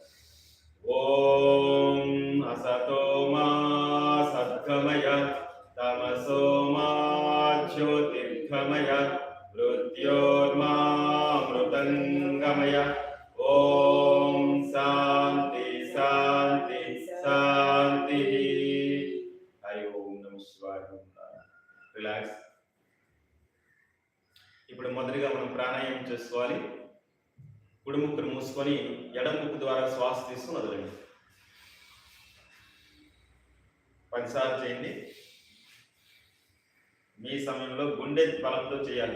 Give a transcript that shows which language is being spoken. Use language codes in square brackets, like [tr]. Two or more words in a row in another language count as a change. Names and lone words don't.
[sa] ओम असतो मा सद्गमय तमसो मा ज्योतिर्गमय मृत्योर्मामृतङ्गमय। ओम शांति शांति शांति। हरि ओम नमः शिवाय। రిలాక్స్. [te] ఇప్పుడు మొదటిగా మనం ప్రాణాయామం చేసుకోవాలి. కుడి ముక్కును మూసుకొని ఎడమ ముక్కు ద్వారా శ్వాస తీసుకుని వదలండి. 10 సార్లు చేయండి. మీ సమయంలో గుండె బలంతో చేయాలి.